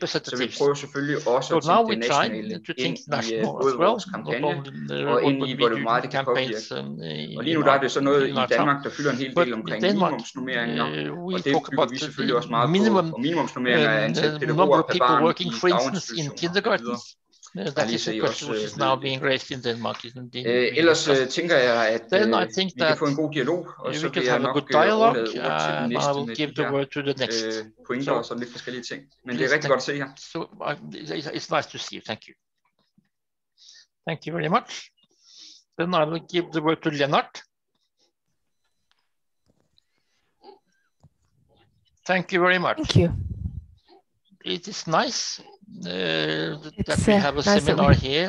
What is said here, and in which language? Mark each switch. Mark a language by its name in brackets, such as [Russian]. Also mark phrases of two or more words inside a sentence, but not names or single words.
[Danish] Så vi prøver selvfølgelig også at tænke det nationale ind i både vores kampagne og ind i, hvor det meget det kan påvirke. Og lige nu der er det så noget i Danmark, der fylder en hel del omkring minimumsnormeringer, og det bygger vi selvfølgelig også meget på. Og minimumsnormeringer er antal pædagoger per barn i daginstitutioner. [English] That is a question which is now being raised in Denmark. [Danish] Ellers tænker jeg, at vi kan få en god dialog, og så vil jeg nok overlade ord til den næste med de her pointer og sådan lidt forskellige ting. Men det er rigtig godt at se her. [English] So, it's nice to see you. Thank you. Thank you very much. Then I will give the word to Lennart. Thank you very much. Thank you. It is nice that we have a seminar here